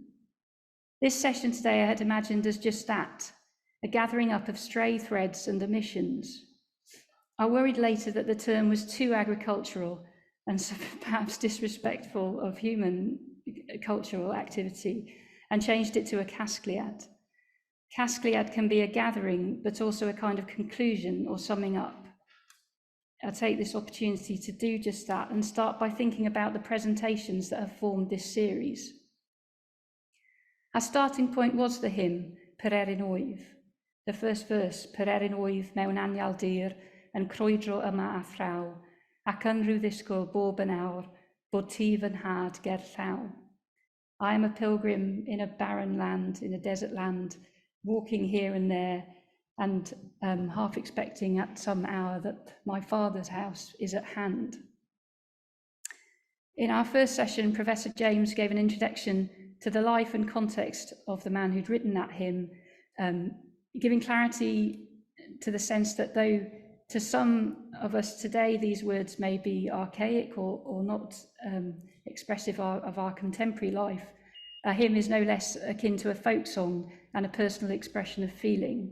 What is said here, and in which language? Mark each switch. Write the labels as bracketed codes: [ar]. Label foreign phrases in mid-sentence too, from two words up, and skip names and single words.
[en] This session today I had imagined as just that, a gathering up of stray threads and omissions. I worried later that the term was too agricultural and so perhaps disrespectful of human cultural activity, and changed it to a casgliad. Casgliad can be a gathering, but also a kind of conclusion or summing up. I'll take this opportunity to do just that and start by thinking about the presentations that have formed this series. Our starting point was the hymn, Pererin Wyf. The first verse, [cy] Pererin Wyf mewn Tŷ'r yn crwydro yma a thraw, ac yn rhyw ddisgwyl bob yn awr, bod ti fy nhad ger llaw. [en] I am a pilgrim in a barren land, in a desert land, walking here and there, and half expecting at some hour that my Father's house is at hand. In our first session, Professor James gave an introduction to the life and context of the man who'd written that hymn, giving clarity to the sense that though to some of us today these words may be archaic or not expressive of our contemporary life, a hymn is no less akin to a folk song and a personal expression of feeling.